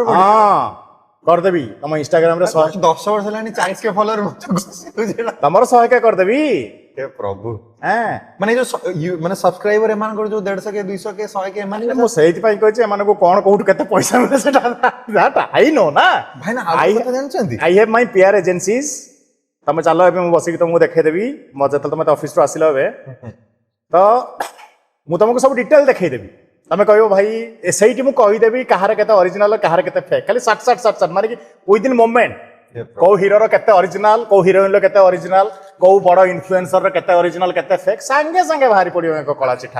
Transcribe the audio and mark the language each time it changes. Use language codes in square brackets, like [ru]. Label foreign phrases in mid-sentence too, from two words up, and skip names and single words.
[or] କରିଦେବି। ତମ ଇନଷ୍ଟାଗ୍ରାମରେ 10 ବର୍ଷ ହେଲାଣି 40K ଫଲୋଅର, ତମର 100K କରିଦେବି। ପ୍ରଭୁ, ମାନେ ଯୋଉ ମାନେ ସବସ୍କ୍ରାଇବର ଏମାନଙ୍କର ଯୋଉ 150K 200K 100K, ମୁଁ ସେଇଥିପାଇଁ କହିଛି ଏମାନଙ୍କୁ କଣ କୋଉଠୁ କେତେ ପଇସା ମିଳେ ସେଟା [en] I know [or] ନା। ଭାଇନା ଜାଣିଛନ୍ତି, [en] I have my PR agencies, [or] ତମେ ଚାଲ ଏବେ ମୁଁ ବସିକି ତମକୁ ଦେଖେଇଦେବି ଯେତେବେଳେ ତମେ ଅଫିସରୁ ଆସିଲ ଏବେ ତ ମୁଁ ତମକୁ ସବୁ ଡିଟେଲ ଦେଖେଇଦେବି ତମେ କହିବ ଭାଇ ସେଇଠି ମୁଁ କହିଦେବି କାହାର କେତେ ଅରିଜିନାଲ କାହାର କେତେ ଫେକ୍ ଖାଲି ସାଟ୍ ସାଟ୍ ସାଟ୍ ସାଟ୍ ମାନେ କି [en] within moment [or] କୋଉ ହିରୋର କେତେ ଅରିଜିନାଲ କୋଉ ହିରୋଇନର କେତେ ଅରିଜିନାଲ କୋଉ ବଡ ଇନଫ୍ଲୁଏନ୍ସର କେତେ ଅରିଜିନାଲ କେତେ ଫେକ୍ ସାଙ୍ଗେ ସାଙ୍ଗେ ବାହାରି ପଡିବ ଏକ କଳା ଚିଠା।